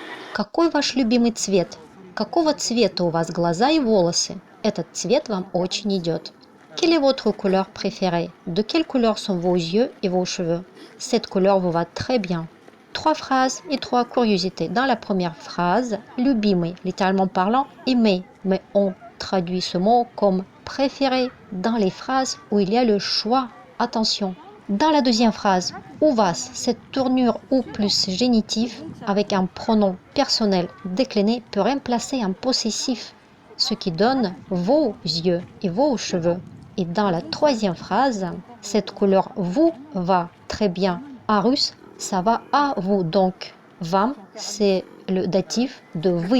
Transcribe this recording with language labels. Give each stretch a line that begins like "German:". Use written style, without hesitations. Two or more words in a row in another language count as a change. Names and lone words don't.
Russian: Какой ваш любимый цвет? Какого цвета у вас глаза и волосы? Этот цвет вам очень идет.
French: Quelle est votre couleur préférée? De quelle couleur sont vos yeux et vos cheveux? Cette couleur vous va très bien. 3 phrases et 3 curiosités. Dans la première phrase, любимый, littéralement parlant, aimer, mais on traduit ce mot comme préféré dans les phrases où il y a le choix. Attention. Dans la deuxième phrase,
Russian: у вас,
French: cette tournure ou plus génitif avec un pronom personnel décliné peut remplacer un possessif, ce qui donne vos yeux et vos cheveux. Et dans la troisième phrase, cette couleur vous va très bien. En russe, ça va à vous. Donc, вам, c'est le datif de вы.